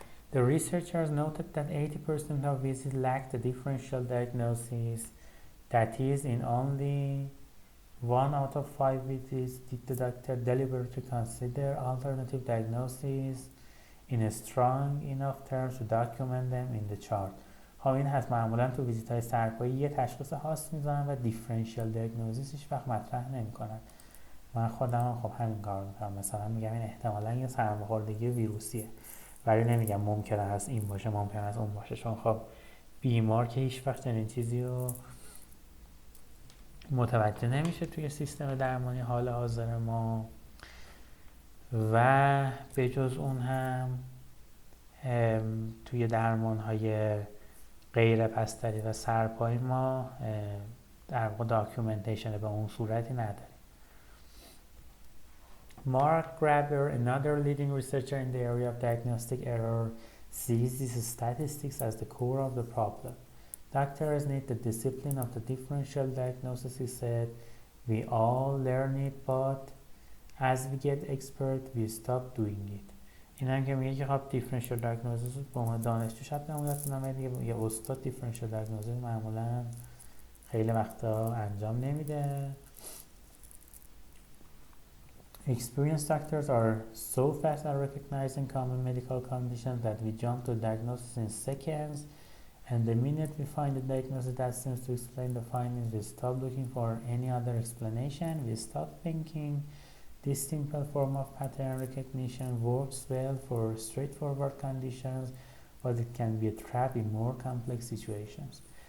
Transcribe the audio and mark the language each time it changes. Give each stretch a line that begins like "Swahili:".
English: The researchers noted that 80% of visits lacked a differential diagnosis. That is, in only 1 out of 5 visits did the doctor deliberately consider alternative diagnoses in a strong enough terms to document them in the chart.
Persian: خب این هست، معمولا تو ویزیت های سرپایی یه تشخیص خاص میزنن و دیفرنشیال دیاگنوزیس هیچ وقت مطرح نمیکنن. من خودم خب همین کار میکنم، مثلا میگم این احتمالا یه سرماخوردگی ویروسیه، ولی نمیگم ممکنه هست این باشه ممکنه هست اون باشه، چون خب بیمار که هیچ وقت چنین چیزی رو متوجه نمیشه توی سیستم درمانی حال حاضر ما. و به جز اون هم توی درمان های غیر بستری و سرپایی ما در واقع داکیومنتیشن به اون صورتی نداریم.
English: Mark Graber, another leading researcher in the area of diagnostic error, sees these statistics as the core of the problem. Doctors need the discipline of the differential diagnosis, he said. We all learn it, but as we get expert, we stop doing it.
Persian: این هم که میگه که خب differential diagnosis به عنوان دانشجو شاید نمونت کنم، ولی یه استاد differential diagnosis معمولا خیلی وقتا انجام نمیده.
English: Experienced doctors are so fast at recognizing common medical conditions that we jump to diagnosis in seconds, and the minute we find a diagnosis that seems to explain the findings, we stop looking for any other explanation. We stop thinking this simple form of pattern recognition works well for straightforward conditions, but it can be a trap in more complex situations.